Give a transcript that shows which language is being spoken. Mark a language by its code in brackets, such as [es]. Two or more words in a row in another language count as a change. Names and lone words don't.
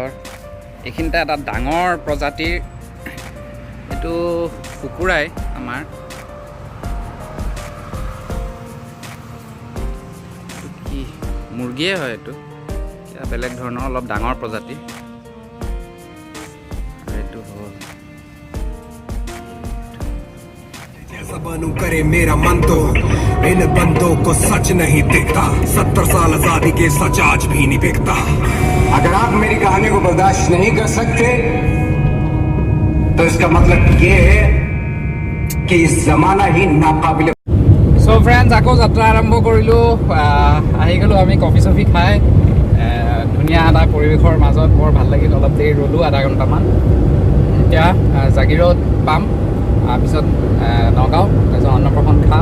[as] এইখিনিতে এটা ডাঙৰ প্ৰজাতিৰ এইটো কুকুৰাই আমাৰ। কি মুৰ্গীয়ে হয় এইটো, বেলেগ ধৰণৰ অলপ ডাঙৰ প্ৰজাতি। এইটো হ'ল [hi] बनू करे मेरा मन तो इन बंदों को सच नहीं दिखता। 70 साल आजादी के सच आज भी नहीं बिकता। अगर आप मेरी कहानी को बर्दाश्त नहीं कर सकते तो इसका मतलब ये है कि इस जमाना ही नाकाबिल। [en] so friends, [as] আকৌ যাত্ৰা আৰম্ভ কৰিলোঁ। আহি গ'লোঁ আমি কফি চফি খাই। ধুনীয়া এটা পৰিৱেশৰ মাজত বৰ ভাল লাগিল। অলপ দেৰি ৰ'লোঁ, আধা ঘণ্টামান। এতিয়া জাগিৰোড পাম, তাৰপিছত নগাঁও, তাৰপিছত অন্নপ্ৰসন খাম।